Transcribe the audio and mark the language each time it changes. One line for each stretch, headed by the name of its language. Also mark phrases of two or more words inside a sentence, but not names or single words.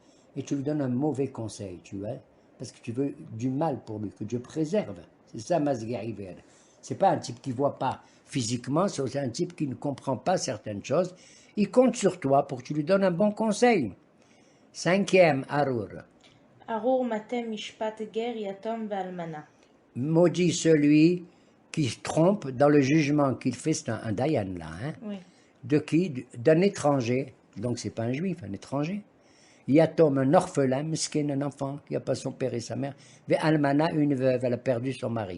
French: Et tu lui donnes un mauvais conseil, tu vois, parce que tu veux du mal pour lui, que Dieu préserve. C'est ça,
Hebrew: משגה עיוור.
French: C'est pas un type qui voit pas physiquement, c'est aussi un type qui ne comprend pas certaines choses. Il compte sur toi pour que tu lui donnes un bon conseil. Cinquième, Arour.
Hebrew: ארור מטה משפט גר יתום ואלמנה.
French: Maudit celui qui se trompe dans le jugement qu'il fait, c'est un dayan là, hein? Oui. De qui? D'un étranger, donc c'est pas un juif, un étranger. Yatom, un orphelin, miskin, un enfant qui n'a pas son père et sa mère.
Hebrew: ואלמנה,
French: une veuve, elle a perdu son mari.